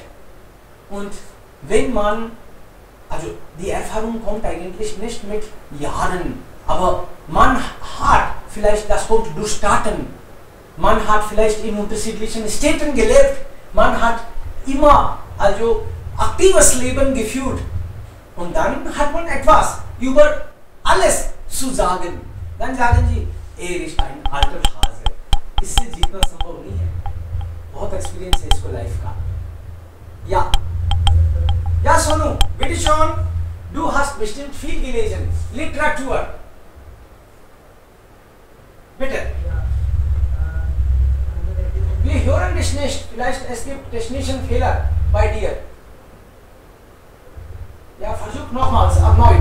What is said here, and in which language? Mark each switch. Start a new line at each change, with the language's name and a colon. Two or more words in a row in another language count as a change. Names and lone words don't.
German: Und wenn man, also die Erfahrung kommt eigentlich nicht mit Jahren, aber man hat vielleicht, das kommt durch Taten. Man hat vielleicht in unterschiedlichen Städten gelebt. Man hat immer also aktives Leben geführt. Und dann hat man etwas über alles zu sagen. Dann sagen sie, er ist ein alter Hase.
Hindi: इससे जीतना संभव नहीं है. बहुत एक्सपीरियंस है इसको लाइफ का.
German: Ja. Ja, Sonu, bitte schon. Du hast bestimmt viel gelesen. Literatur. Bitte. Wir hören dich nicht. Vielleicht es gibt technischen Fehler bei dir. Ja, versuch nochmals, erneut.